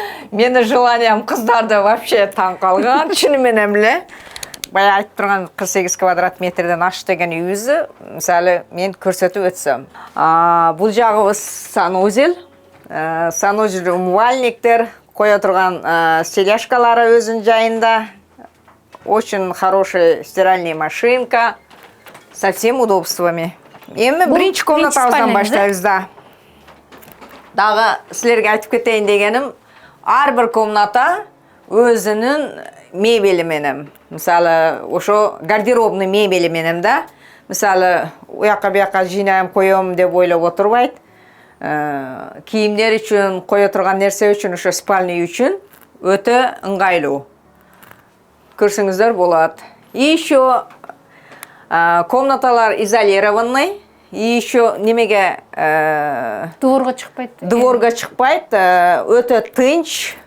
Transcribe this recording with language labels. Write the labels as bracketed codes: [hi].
[ky] Мени желаниям кыздарды вообще таң калган, чыны менен эле. Бая айтып турган 48 квадрат метрден аш деген үйүзү, мисалы, мен көрсөтүп өтсөм. Бул жагыбыз санузел. Санузел умывальниктер, кое турган стеляшкалары өзүнүн жайында. [ru] Очень хорошая стиральная машинка. Со всем удобствами. [ky] Эми биринчи комнатабыздан баштайбыз да. Дагы силерге айтып кетейин дегеним, ар бир комната өзүнүн мебели менен. Мисалы, ошо гардеробный мебели менен да. Мисалы, уяка бияка жыйнайм, коем деп ойлоп отурбайт. Кийимдер үчүн, кое турган нерсе үчүн, ошо спальный үчүн өтө ыңгайлуу. Көрсөңүздөр болот. [ru] И еще [ky] комнаталар изолированный. [ru] И еще [ky] немеге Дворго чыкпайт. Дворго чыкпайт, өтө тынч.